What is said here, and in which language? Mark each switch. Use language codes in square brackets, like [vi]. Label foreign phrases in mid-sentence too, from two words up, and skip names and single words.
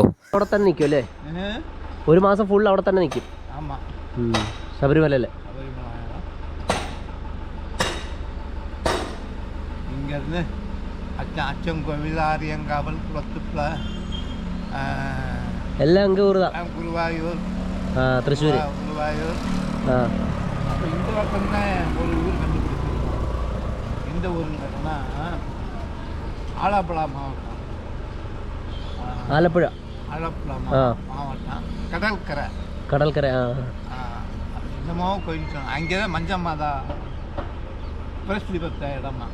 [ml] അവിടെ തന്നെ നിൽക്കും അല്ലേ? 1 മാസം ഫുൾ അവിടെ തന്നെ നിൽക്കും. ശബരിമലല്ലേ? അച്ഛൻ കോവിലാരിയങ്കാവൽ കുളത്തുപ്ല [ta] എല്ലാം அங்கே ஊர் தான். [ml] ഗുരുവായൂർ, തൃശ്ശൂർ, ഗുരുവായൂർ. [ta] அப்போ இந்த பக்கம் தான் ஒரு ஊர் கண்டுபிடிச்சிருக்கோம். இந்த ஊருன்னா ஆலப்புழா மாவட்டம். [ml] ആലപ്പുഴ [ta] ஆலப்புழா மாவட்டம் கடற்கரை. [ml] കടൽക്കര. [ta] என்னமோ கோயில் சொன்னாங்க. அங்கே தான் மஞ்சம்மாதா பிரசித்தி பெற்ற இடமா.